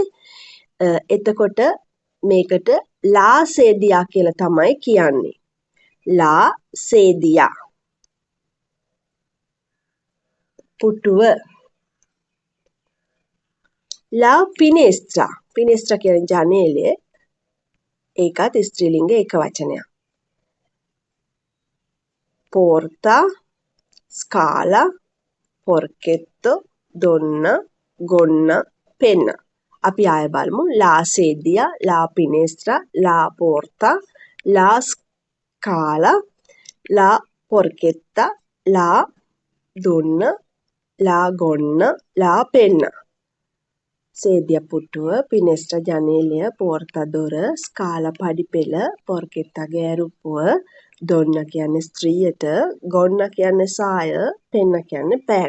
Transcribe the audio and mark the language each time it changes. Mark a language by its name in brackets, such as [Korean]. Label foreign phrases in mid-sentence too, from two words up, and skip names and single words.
[Sinhala] එතකොට මේකට [Italian] la sedia [Sinhala] කියලා තමයි කියන්නේ. [Italian] la sedia පුටුව. la finestra finestra කියන්නේ ජනේලය. [Sinhala] ඒකත් ස්ත්‍රීලිංග ඒකවචනයක්. [Italian] porta, scala, porchetto, donna, gonna, penna. [Sinhala] අපි ආය බලමු. [Italian] la sedia, la finestra, la porta, la scala, la porchetta, la donna, la gonna, la penna. [Sinhala] සේදියා පුටුව, පිනෙස්ත්‍රා ජනේලය, porta දොර, scala පඩිපෙළ, porchetta ගෑරුප්පුව, donna කියන්නේ ස්ත්‍රියට, gonna කියන්නේ සාය, penna කියන්නේ පෑන.